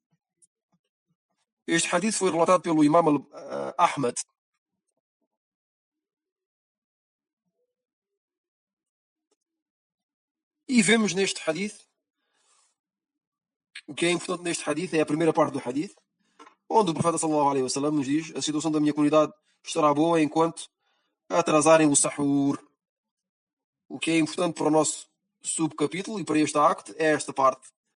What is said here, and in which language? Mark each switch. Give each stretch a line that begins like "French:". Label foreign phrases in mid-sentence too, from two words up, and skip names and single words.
Portuguese: Este hadith foi relatado pelo Imam Ahmad. E vemos neste hadith, o que é importante neste hadith é a primeira parte do hadith, onde o profeta
Arabic: صلى الله عليه وسلم
Portuguese: nos diz: a situação da minha comunidade estará boa enquanto atrasarem o sahur. O que é importante para o nosso subcapítulo e para este acto é esta parte.